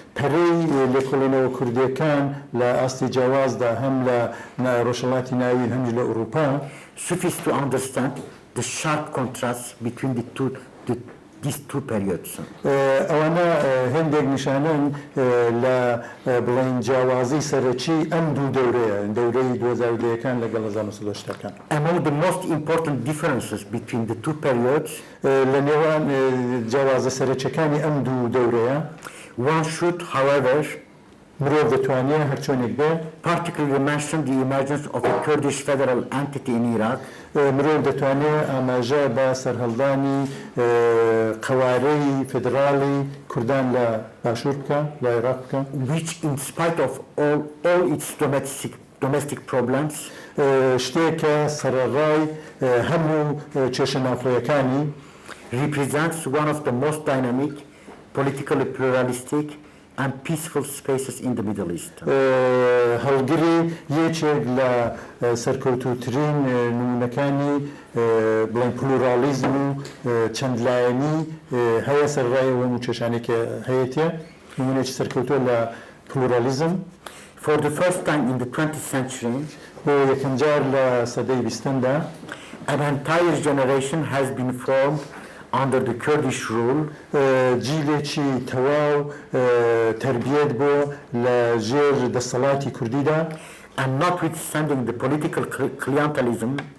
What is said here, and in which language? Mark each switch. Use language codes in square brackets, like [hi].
[ku] پەرەی لێکۆڵینەوە کوردیەکان لە ئاستی جیاوازدا هەم لە ڕۆژهەڵاتی ناوین هەمی لە ئوروپا [en] suffice to understand the sharp contrast between these two periods. [ku] ئەوانە هەندێک نیشانن لە بڵین جیاوازی سەرەکی ئەم دوو دەورەیە دەورەی 2010ەکان لەگەڵ 1970ەکان. [en] Among the most important differences between the two periods [ku] لە نێوان جیاوازە سەرەکیەکانی ئەم دوو دەورەیە [en] one should, however, [ku] مرۆڤ دەتوانێت هەرچۆنێک بێت [en] particularly mention the emergence of a Kurdish federal entity in Iraq [ku] مرۆڤ دەتوانێت ئاماژە بە سەرهەڵدانی قەوارەی فدراڵی کوردان لە باشوور بکە لە عێراق بکە [en] which in spite of all its domestic problems [ku] شتێکە سەرەڕای هەموو کێشە ناوخۆیەکانی [en] represents one of the most dynamic, politically pluralistic and peaceful spaces in the Middle East. [ku] هەڵگری یەکێک لە سەرکەوتووترین نمونەکانی بڵین پلورالیزم و چەندلایەنی هەیە سەرڕای هەموو کێشانێکە هەیەتە نمونێکی سەرکەوتووە لە پلورالیزم. [en] For the first time in the 20th century, [ku] بۆ یەکەم جار لە سەدەی بیستمدا [en] an entire generation has been formed under the Kurdish rule [ku] جیلێکی تەواو تربیەت بۆ لە ژێر دەسەڵاتی کوردیدا [en] and notwithstanding the political clientelism